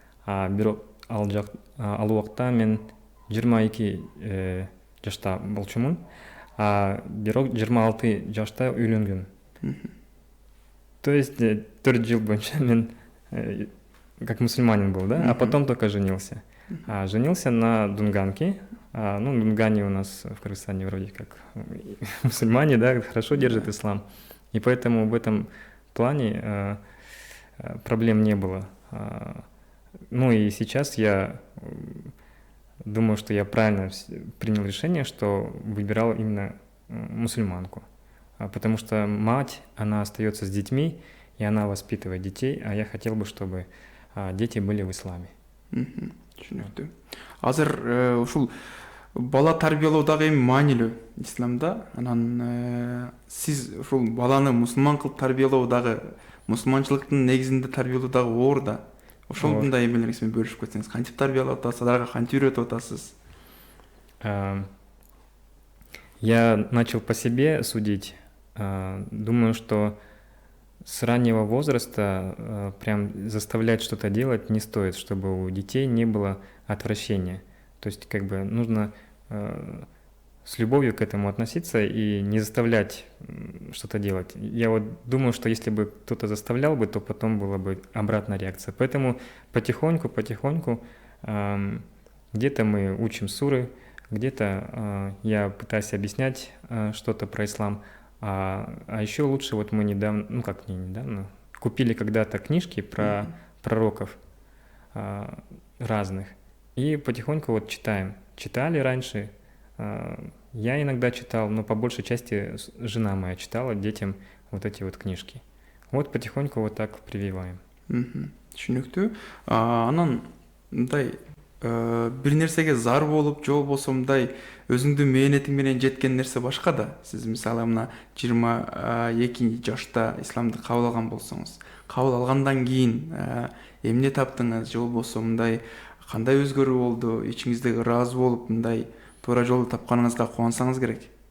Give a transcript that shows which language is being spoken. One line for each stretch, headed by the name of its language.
Kyrgyz: Бирок ал убакта мен 22 жашта болчумун, бирок 26 жашта үйлөнгөм.
Russian: То есть
Kyrgyz: 4 жыл бойынша мен
Russian: как мусульманин был, да, а потом только женился. Женился на дунганке. Ну, дунгане у нас в Кыргызстане вроде как мусульмане, да, хорошо держат ислам. И поэтому в этом плане проблем не было. Ну и сейчас я думаю, что я правильно принял решение, что выбирал именно мусульманку. Потому что мать, она остается с детьми, и она воспитывает детей, а я хотел бы, чтобы дети были в исламе.
Kyrgyz: Түшүнүктүү. Азыр ушул бала тарбиялоодагы эми маанилүү исламда. Анан сиз ушул баланы мусулман кылып тарбиялоо дагы мусулманчылыктын негизинде тарбиялоо дагы оор да. Ошол мындай эмелериңиз менен бөлүшүп кетсеңиз, кантип тарбиялап атасыз, аларга кантип үйрөтүп атасыз?
Russian: Я начал по себе судить. Думаю, что с раннего возраста прям заставлять что-то делать не стоит, чтобы у детей не было отвращения. То есть как бы нужно с любовью к этому относиться и не заставлять что-то делать. Я вот думаю, что если бы кто-то заставлял бы, то потом была бы обратная реакция. Поэтому потихоньку, где-то мы учим суры, где-то я пытаюсь объяснять что-то про ислам. А еще лучше, вот мы недавно, ну как не недавно, купили когда-то книжки про пророков разных. И потихоньку вот читаем. Читали раньше, я иногда читал, но по большей части жена моя читала детям вот эти вот книжки. Вот потихоньку вот так прививаем.
Kyrgyz: Түшүнүктүү. Анан мындай бир нерсеге зар болуп, же болбосо мындай өзүңдүн мээнетиң менен жеткен нерсе башка да. Сиз мисалы мына 22 жашта исламды кабыл алган болсоңуз, кабыл алгандан кийин эмне таптыңыз, же болбосо мындай кандай өзгөрүү болду, ичиңиздеги ыраазы болуп мындай туура жолду тапканыңызга кубансаңыз керек.